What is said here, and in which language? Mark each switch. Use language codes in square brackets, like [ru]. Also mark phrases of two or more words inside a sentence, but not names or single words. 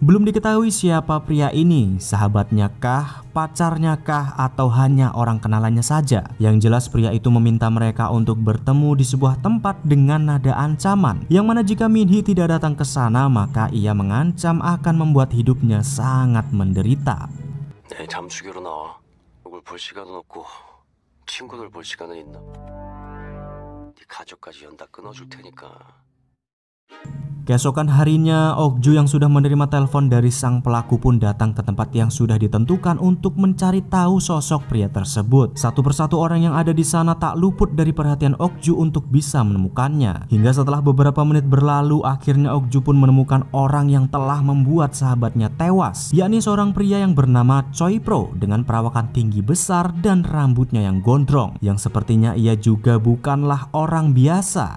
[id] Belum diketahui siapa pria ini, sahabatnya kah, pacarnya kah, atau hanya orang kenalannya saja. Yang jelas pria itu meminta mereka untuk bertemu di sebuah tempat dengan nada ancaman, yang mana jika Min-hee tidak datang ke sana, maka ia mengancam akan membuat hidupnya sangat menderita. [ko] 내 잠수기로 나와. 누굴 볼 시간은 없고 친구들 볼 시간은 있나? 네 가족까지 연다 끊어줄 테니까. [id] Keesokan harinya, Ok-ju yang sudah menerima telepon dari sang pelaku pun datang ke tempat yang sudah ditentukan untuk mencari tahu sosok pria tersebut. Satu persatu orang yang ada di sana tak luput dari perhatian Ok-ju untuk bisa menemukannya. Hingga setelah beberapa menit berlalu, akhirnya Ok-ju pun menemukan orang yang telah membuat sahabatnya tewas, yakni seorang pria yang bernama Choi Pro dengan perawakan tinggi besar dan rambutnya yang gondrong, yang sepertinya ia juga bukanlah orang biasa.